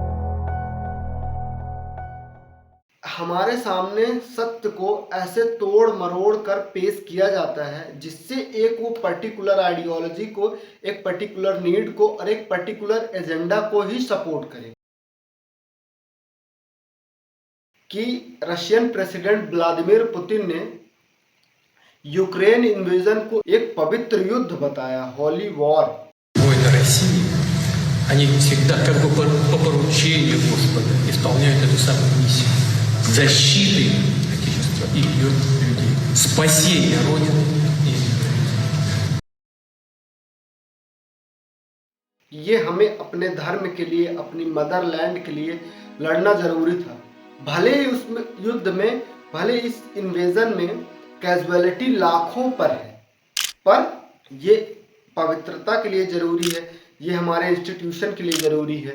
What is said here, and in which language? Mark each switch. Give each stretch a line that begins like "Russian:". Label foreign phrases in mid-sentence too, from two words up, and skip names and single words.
Hindi: हमारे सामने सत्य को ऐसे तोड़ मरोड़ कर पेश किया जाता है जिससे एक वो
English: particular ideology
Hindi: को, एक
English: particular need
Hindi: को और एक
English: particular agenda
Hindi: को ही सपोर्ट करे। कि रशियन प्रेसिडेंट व्लादिमीर पुतिन ने यूक्रेन इन्वेजन को एक पवित्र युद्ध बताया,
English: holy war.
Russian: Воины России, они всегда как бы по поручению Господа исполняют эту самую миссию защиты Отечества и ее людей, спасения Родины и
Hindi: ये हमें अपने धर्म के लिए, अपनी मदरलैंड के लिए लड़ना जरूरी था। भले ही उसमें युद्ध में, भले इस इन्वेजन में कैजुअलिटी लाखों पर है, पर ये पवित्रता के लिए जरूरी है, ये हमारे इंस्टीट्यूशन के लिए जरूरी है।